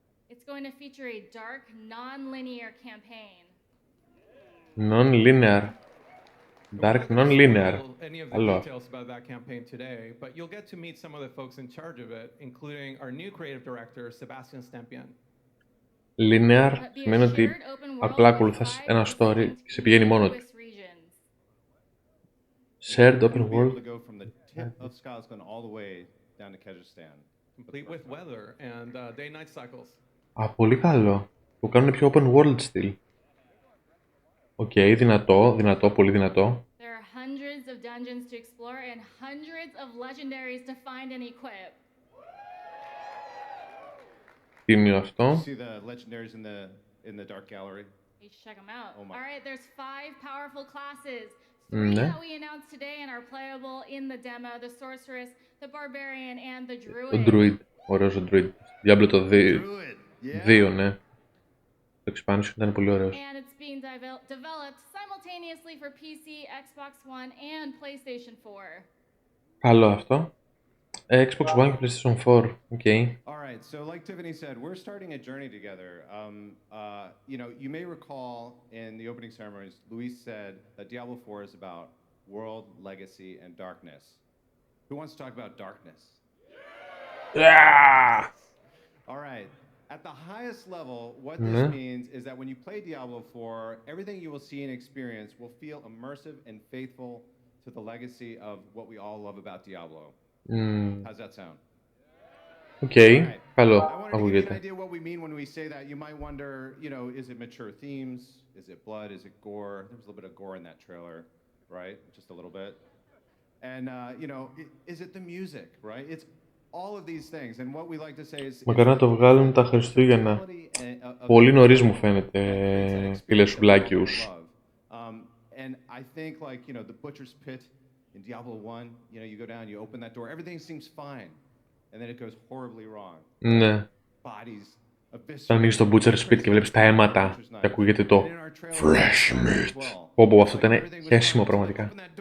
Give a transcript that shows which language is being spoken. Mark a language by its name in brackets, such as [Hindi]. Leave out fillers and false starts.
[English] It's going to feature a dark, non-linear campaign. Non-linear. Dark non-linear. Any of the [Greek] Άλλο. [English] details about that campaign today, but you'll get to meet some of the folks in charge of it, including our new creative director, Sebastian Stempian. [Greek] Linear σημαίνει ότι απλά ακολουθάς ένα story και σε πηγαίνει μόνο του. [English] Shared open world. To go from the tip of Scotland all the way down to Kazakhstan. Complete with weather and day-night cycles. [Greek] Α, πολύ καλό. Που κάνουν πιο open world στυλ. Οκ, δυνατό, πολύ δυνατό. [English] There are hundreds of dungeons to explore and hundreds of legendaries to find and equip. [Greek] Τίμιο αυτό. [English] See the legendaries in the dark gallery. You should check them out. Oh my. All right, there's 5 powerful classes. 3 [Greek] Ναι. [English] that we announced today and are playable in the demo: the sorceress, the barbarian, and the [Greek] Ο [English] druid. Druid. [Greek] Ωραίος ο Druid. Diablo το 2, ναι. Το expansion ήταν πολύ ωραίος. [English] And it's being developed simultaneously for PC, Xbox One, and PlayStation 4. [Greek] Καλό αυτό. Xbox One και PlayStation 4. Οκ. [English] All right, right, so like Tiffany said, we're starting a journey together. You know, you may recall in the opening ceremonies, Luis said that Diablo 4 is about world, legacy, and darkness. Who wants to talk about darkness? Yeah! All right. At the highest level, what this means is that when you play Diablo 4, everything you will see and experience will feel immersive and faithful to the legacy of what we all love about Diablo. How's that sound? [Greek] Okay, καλό, [English] I wanted to give you an [Greek] ακούγεται. [English] idea what we mean when we say that. You might wonder, you know, is it mature themes? Is it blood? Is it gore? There was a little bit of gore in that trailer, right? Just a little bit. And, you know, is it the music, right? It's all of these things. And what we like to say is... [Greek] Μακάρι να το βγάλουν τα Χριστούγεννα. Πολύ νωρίς μου φαίνεται, φίλε σου Μπλάκιους. [English] And I think, like, you know, the butcher's pit in Diablo 1, you know, you go down, you open that door, everything seems fine. And then it goes horribly wrong. [Greek] Ναι. [English] Bodies, [Greek] Όταν ανοίγεις το butcher's pit και βλέπεις τα αίματα και ακούγεται το [English] fresh meat. [Greek] Πω, αυτό ήταν χέσιμο πραγματικά.